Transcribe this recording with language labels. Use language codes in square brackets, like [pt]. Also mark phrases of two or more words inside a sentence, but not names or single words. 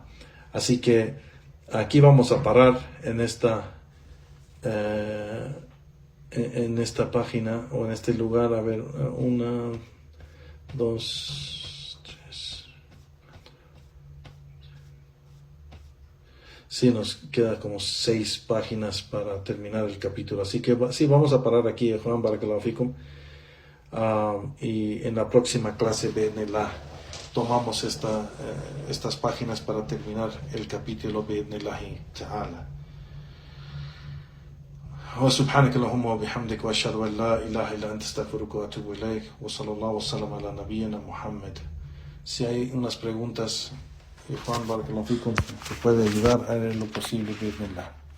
[es] Así que aquí vamos a parar en esta página o en este lugar. A ver, 1, 2, 3. Sí, nos queda como 6 páginas para terminar el capítulo. Así que sí, vamos a parar aquí, Juan, [ar] بارك الله فيكم. [es] Y en la próxima clase tomamos estas páginas para terminar el capítulo [ar] بإذن الله تعالى. وسبحانك اللهم وبحمدك وأشهد أن لا إله إلا أنت أستغفرك وأتوب إليك وصلى الله وسلم على نبينا محمد. [es] Si hay unas preguntas, Juan [ar] بارك الله فيكم, [es] que puede ayudar, haré lo posible bi'idhnillah.